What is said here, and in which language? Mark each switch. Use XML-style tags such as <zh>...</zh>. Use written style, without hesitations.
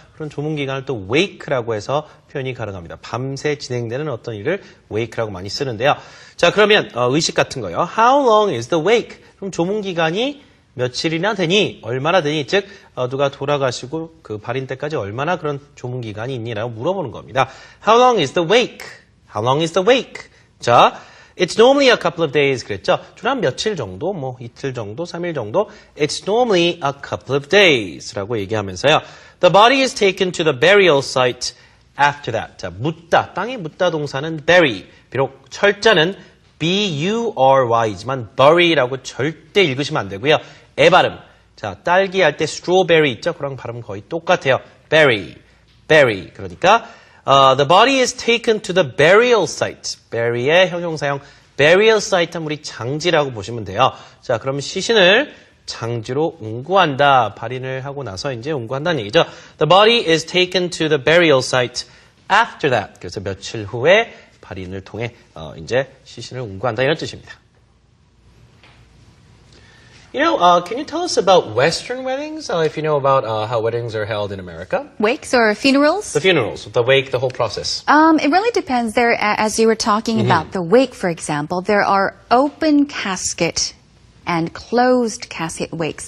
<ko>그런 조문 기간을 또 wake라고 해서 표현이 가능합니다. 밤새 진행되는 어떤 일을 wake라고 많이 쓰는데요. 자, 그러면 의식 같은 거요.</ko> <en>How long is the wake?</en> <ko>그럼 조문 기간이 며칠이나 되니? 얼마나 되니? 즉 누가 돌아가시고 그 발인 때까지 얼마나 그런 조문 기간이 있니라고 물어보는 겁니다. How long is the wake? How long is the wake?</ko> <en>자, It's normally a couple of days</en> <ko>그랬죠. 주로 한 며칠 정도, 뭐 이틀 정도, 3일 정도.</ko> <en>It's normally a couple of days</en> <ko>라고 얘기하면서요.</ko> <en>The body is taken to the burial site after that.</en> <ko>자, 묻다, 땅에 묻다 동사는 bury. 비록 철자는 B-U-R-Y지만 bury라고 절대 읽으시면 안 되고요. 애 발음. 자, 딸기 할 때 strawberry 있죠? 그랑 발음 거의 똑같아요.</ko> <en>bury.</en> <ko>그러니까</ko> <en>the body is taken to the burial site.</en> <ko>bury의 형용사형 burial site는 우리 장지라고 보시면 돼요. 자, 그러면 시신을 장지로 운구한다. 발인을 하고 나서 이제 운구한다는 얘기죠.</ko> <en>The body is taken to the burial site after that.</en> <ko>그래서 며칠 후에 발인을 통해 이제 시신을 운구한다 이런 뜻입니다.</ko> <en>You know, can you tell us about Western weddings? If you know about how weddings are held in America? Wakes or funerals? The funerals, the wake, the whole process. It really depends. There, as you were talking about the wake, for example, there are open casket and closed casket wakes.</en>